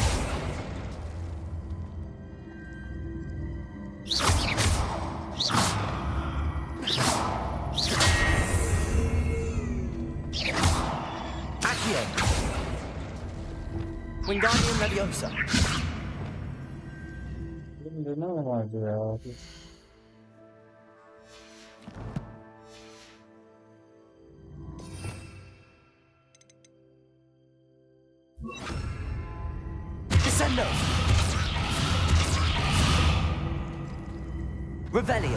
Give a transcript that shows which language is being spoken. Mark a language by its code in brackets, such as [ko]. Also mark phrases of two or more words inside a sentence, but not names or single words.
[la] Accio. Wingardium Leviosa. [tr] Benim ne vardı ya? [la] Descendo. Revelio.